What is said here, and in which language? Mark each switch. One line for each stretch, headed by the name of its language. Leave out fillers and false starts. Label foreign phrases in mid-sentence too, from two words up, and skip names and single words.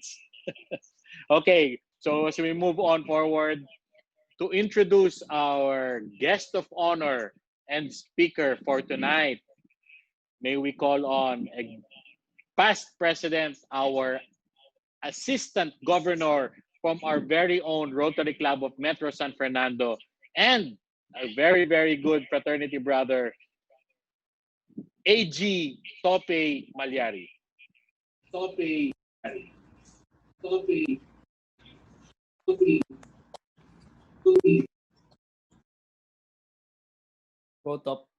English: Okay, so as we move on forward, to introduce our guest of honor and speaker for tonight, may we call on a past president, our assistant governor from our very own Rotary Club of Metro San Fernando, and a very, very good fraternity brother, AG Tope Malyari. Tope. Tope. Tope. Tope. Go top.